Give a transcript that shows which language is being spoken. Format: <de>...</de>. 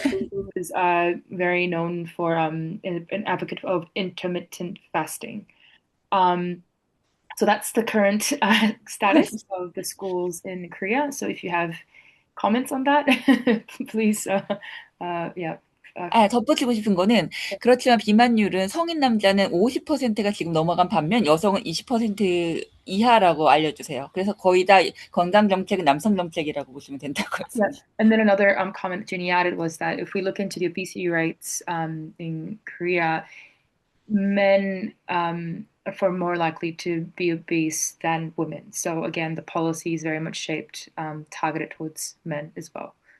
<en>who is very known for an advocate of intermittent fasting. So that's the current status of the schools in Korea. So if you have comments on that, please, yeah.</en> <ko>덧붙이고 싶은 거는 그렇지만 비만율은 성인 남자는 50%가 지금 넘어간 반면 여성은 20% 이하라고 알려주세요. 그래서 거의 다 건강 정책은 남성 정책이라고 보시면 된다고 했습니다.</ko> <en>Yes. And then another comment Jenny added was that if we look into the obesity rates in Korea, men are far more likely to be obese than women. So again, the policy is very much shaped, targeted towards men as well.</en>